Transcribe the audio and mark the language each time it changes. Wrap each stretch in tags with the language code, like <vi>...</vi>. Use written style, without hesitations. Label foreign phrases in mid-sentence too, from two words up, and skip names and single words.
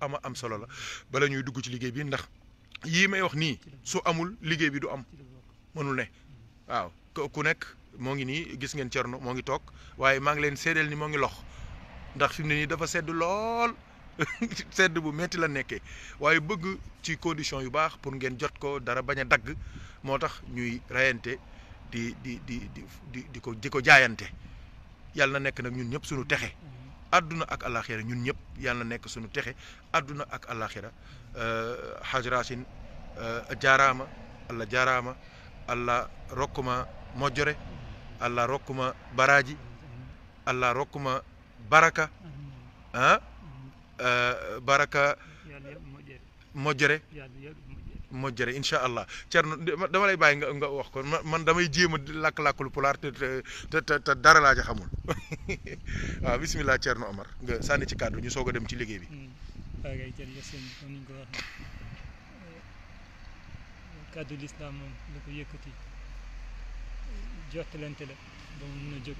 <wo>ama am solo la bala ñuy dugg ci liggéey bi ndax yii may wax nii su amul liggéey bi du am mënul ne waaw ku nekk moo ngi nii gis ngeen Cerno moo ngi toog waaye maa ngi leen seedeel ni moo ngi lox ndax fi mu ne nii dafa sedd lool sedd bu metti la nekkee waaye bëgg ci condition yu baax pour ngeen jot ko dara bañ a dagg moo tax ñuy rayante di ko jaayante yàlla na nekk nag ñun ñëpp suñu texe àdduna ak alaxira ñun ñëpp yàlla na nekk suñu texe àdduna ak alaxira Haj Racine jaaraama</wo> <ff>allah rokkuma mojjore allah rokkuma baraji allah rokkuma baraka baraka mojjere Moƴƴere</ff> <ar>incha allah</ar> <wo>Thierno dama lay bàyyi nga wax ko man damay jéem a làkk-làkkul pulaar te dara laa ca xamul waaw bisimilah Thierno Omar nga sànni ci kàddu ñu soog a dem ci liggéey bi. waaw kay jërëjëf sëñ bi comme ni ñu ko waxee kàddu lislaam moom la ko yëkkati jottalante la ba mu mun a jóg.</wo>